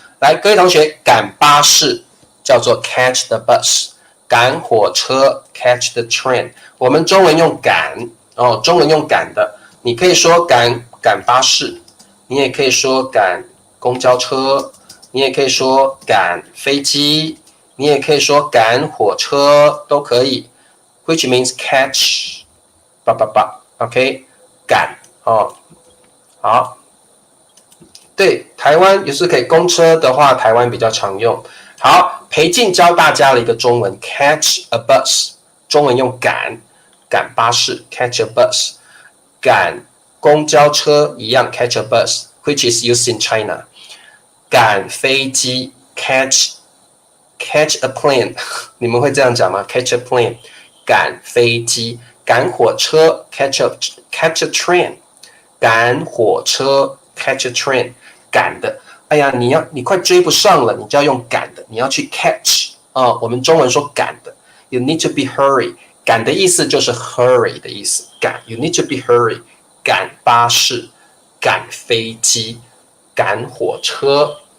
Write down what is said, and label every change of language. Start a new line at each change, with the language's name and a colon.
Chinese: 来，各位同学，赶巴士叫做
English: catch the bus，
Chinese: 赶火车
English: catch the train。
Chinese: 我们中文用赶中文用赶的，你可以说赶巴士，你也可以说赶公交车，你也可以说赶飞机，你也可以说赶火车，都可以。
English: Which means catch， OK，
Chinese: 赶好。对，台湾也是可以，公车的话，台湾比较常用。好，裴静教大家了一个中文
English: catch a bus， 中文用赶巴士 catch a bus， 赶公交车一样 catch a bus which is used in China，
Chinese: 赶飞机
English: catch a plane
Chinese: 你们会这样讲吗？
English: catch a plane
Chinese: 赶飞机，赶火车
English: catch a train，
Chinese: 赶火车 catch a train， 赶的，哎呀，你快追不上了，你就要用赶的，你要去 catch 我们中文说赶的 ，
English: you need to be hurry，
Chinese: 赶的意思就是 hurry 的意思，赶 you need to be hurry， 赶巴士，赶飞机，赶火车。